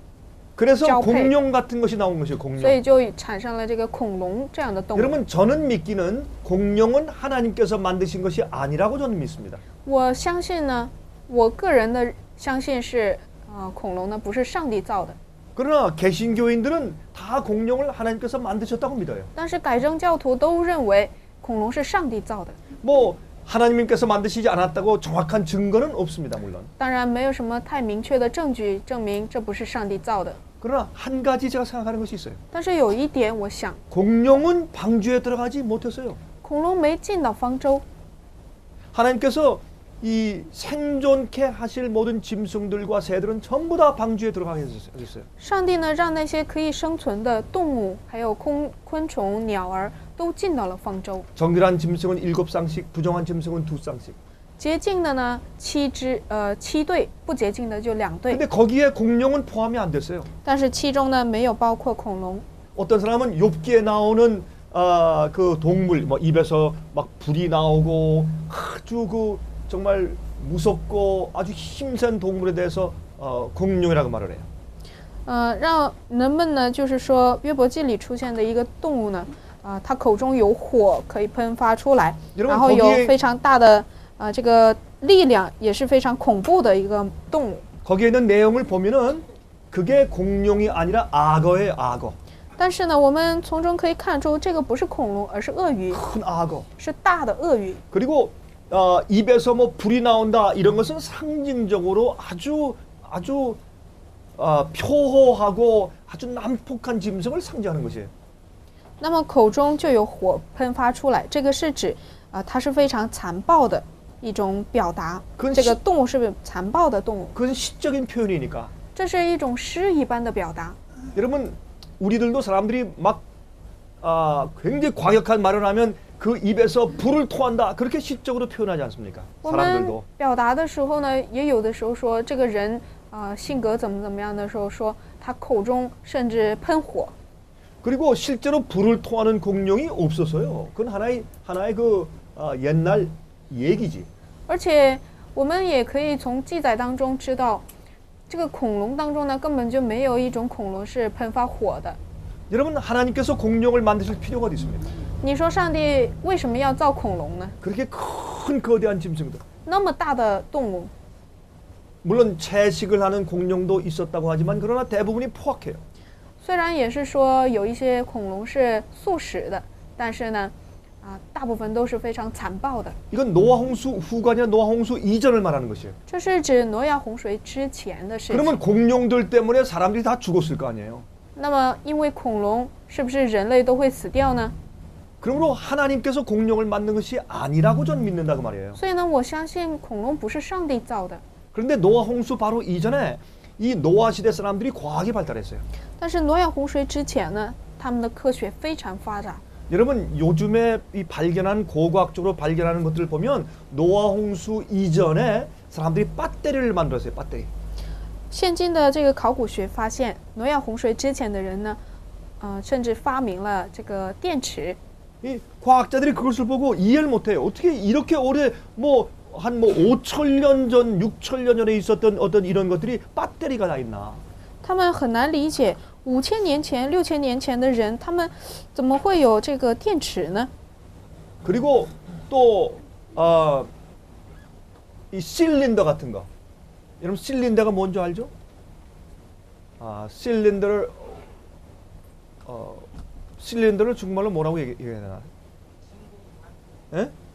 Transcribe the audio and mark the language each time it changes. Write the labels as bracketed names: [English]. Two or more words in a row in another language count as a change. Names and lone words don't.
[Korean] 그래서 [Chinese] 交配。 [Korean] 공룡 같은 것이 나온 것이에요. [Chinese] 所 [Korean] 공룡. [Chinese] 以就产生了这个恐龙这样的动物。 [Korean] 여러분 저는 믿기는 공룡은 하나님께서 만드신 것이 아니라고 저는 믿습니다. [Chinese] 我相信呢，我个人的相信是恐龙呢不是上帝造的。 [Korean] 그러나 개신교인들은 다 공룡을 하나님께서 만드셨다고 믿어요. [Chinese] 但是改正教徒都认为恐龙是上帝造的。 [Korean] 뭐 하나님께서 만드시지 않았다고 정확한 증거는 없습니다. 물론. [Chinese] 当然没有什么太明确的证据证明这不是上帝造的。 [Korean] 그러나 한 가지 제가 생각하는 것이 있어요. [Chinese] 但是有一点，我想 [Korean] 공룡은 방주에 들어가지 못했어요. [Chinese] 恐龙没进到方舟。 [Korean] 하나님께서 이 생존케 하실 모든 짐승들과 새들은 전부 다 방주에 들어가게 해주셨어요. [Chinese] 上帝呢，让那些可以生存的动物，还有昆虫、鸟儿都进到了方舟。 [Korean] 정결한 짐승은 7쌍씩, 부정한 짐승은 2쌍씩. [Chinese] 洁净的呢7对，不洁净的就2对。 [Korean] 근데 거기에 공룡은 포함이 안 됐어요. [Chinese] 但是其中呢没有包括恐龙。 [Korean] 어떤 사람은 욥기에 나오는 그 동물, 뭐 입에서 막 불이 나오고 아주 그 정말 무섭고 아주 힘센 동물에 대해서 공룡이라고 말을 해요. [Chinese] 让人们呢，就是说约伯记里出现的一个动物呢，它口中有火可以喷发出来，然后有非常大的这个力量，也是非常恐怖的一个动物。 [Korean] 거기에 있는 내용을 보면은 그게 공룡이 아니라 악어예요, 악어. [Chinese] 但是呢，我们从中可以看出，这个不是恐龙，而是鳄鱼， [Korean] 큰 악어. [Chinese] 是大的鳄鱼。 [Korean] 그리고 입에서 뭐 불이 나온다 이런 것은 상징적으로 아주 표호하고 아주 난폭한 짐승을 상징하는 것이에요. [Chinese] 那么口中就有火喷发出来，这个是指它是非常残暴的一种表达。这个动物是残暴的动物。 [Korean] 그건 시적인 표현이니까. [Chinese] 这是一种诗一般的表达。 [Korean] 여러분, 우리들도 사람들이 막 굉장히 과격한 말을 하면 그 입에서 불을 토한다. 그렇게 시적으로 표현하지 않습니까? [Chinese] 我们 [Korean] 사람들도. [Chinese] 表达的时候呢，也有的时候说这个人性格怎么样的时候说他口中甚至喷火。 [Korean] 그리고 실제로 불을 토하는 공룡이 없어서요. 그건 하나의 그 옛날 얘기지. [Chinese] 而且我们也可以从记载当中知道，这个恐龙当中呢，根本就没有一种恐龙是喷发火的。 [Korean] 여러분, 하나님께서 공룡을 만드실 필요가 어디 있습니까? [Chinese] 你说上帝为什么要造恐龙呢？ [Korean] 그렇게 큰 거대한 짐승들. [Chinese] 那么大的动物， [Korean] 물론 채식을 하는 공룡도 있었다고 하지만 그러나 대부분이 포악해요. [Chinese] 虽然也是说有一些恐龙是素食的，但是呢，大部分都是非常残暴的。 [Korean] 이건 노아 홍수 후가 아니라 노아 홍수 이전을 말하는 것이에요. [Chinese] 这是指挪亚洪水之前的事情。 [Korean] 그러면 공룡들 때문에 사람들이 다 죽었을 거 아니에요. [Chinese] 那么因为恐龙，是不是人类都会死掉呢？ [Korean] 그러므로 하나님께서 공룡을 만든 것이 아니라고 저는 믿는다고 말이에요. [Chinese] 所以呢，我相信恐龙不是上帝造的。 [Korean] 그런데 노아 홍수 바로 이전에 이 노아 시대 사람들이 과학이 발달했어요. [Chinese] 但是挪亚洪水之前呢，他们的科学非常发展。 [Korean] 여러분, 요즘에 이 발견한 고고학적으로 발견하는 것들을 보면 노아 홍수 이전에 사람들이 배터리를 만들었어요. 배터리. [Chinese] 现今的这个考古学发现，挪亚洪水之前的人呢，甚至发明了这个电池。 [Korean] 이 과학자들이 그것을 보고 이해를 못해요. 어떻게 이렇게 오래 한 5,000년 전, 6,000년 전에 있었던 어떤 이런 것들이 배터리가 다 있나? [Chinese] 他们很难理解5000年前、6000年前的人，他们怎么会有这个电池呢？ [Korean] 그리고 또 이 실린더 같은 거. 여러분 실린더가 뭔지 알죠? 실린더를 중국말로 뭐라고 얘기해야 되나? 예?